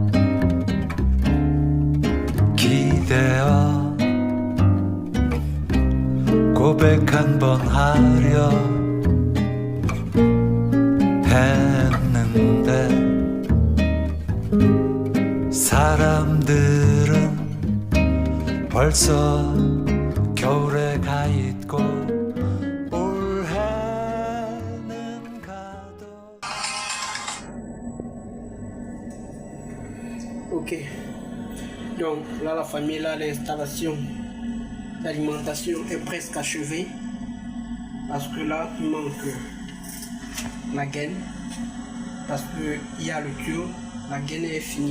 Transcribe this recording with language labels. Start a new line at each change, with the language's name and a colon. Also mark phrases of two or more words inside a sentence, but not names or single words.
Korean: 기대어 고백 한 번 하려 했는데 사람들은 벌써 겨울에 가 있고 올해는 가도.
French: Ok. Donc là, la famille, là, l'installation d'alimentation est presque achevée. Parce que là, il manque la gaine. Parce qu'il y a le tuyau, la gaine est finie.